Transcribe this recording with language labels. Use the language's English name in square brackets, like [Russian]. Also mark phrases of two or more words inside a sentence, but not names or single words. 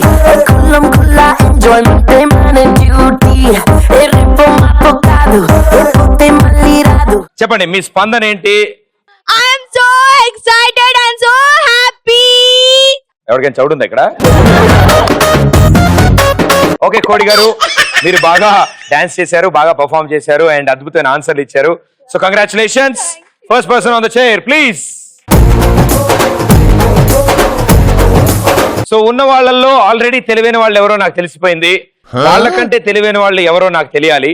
[Telugu] Kulam kula, enjoy the man and beauty. Ritmo pocado, te malirado. చెప్పండి మీ స్పందన ఏంటి? [English] I'm so excited and so happy. [Telugu] ఎవరికైనా చౌడు ఉందా ఇక్కడ? ఓకే కోడి గారు, మీరు బాగా డాన్స్ చేశారు, బాగా పర్ఫామ్ చేశారు అండ్ అద్భుతమైన ఆన్సర్లు ఇచ్చారు. [English] So congratulations. First person on the chair please. [Telugu] సో ఉన్న వాళ్ళల్లో ఆల్రెడీ తెలివైన వాళ్ళు ఎవరో నాకు తెలిసిపోయింది, వాళ్ళకంటే తెలివైన వాళ్ళు ఎవరో నాకు తెలియాలి.